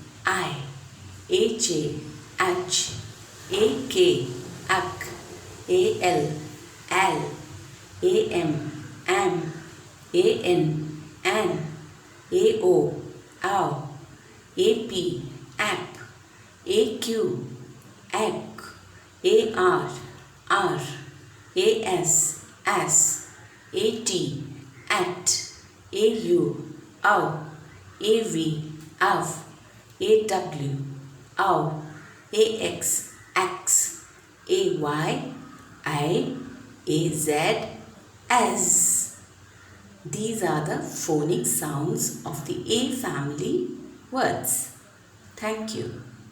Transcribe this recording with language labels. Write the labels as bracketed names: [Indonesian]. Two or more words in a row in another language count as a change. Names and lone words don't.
[English] AJ, ach, AK, ak, AL, am, an, AO, aw, AP, ap, AQ, ac, ar, as, AT, at, AU, AV, av, AW, AX, AY, AZ, as. These are the phonic sounds of the A family words. Thank you.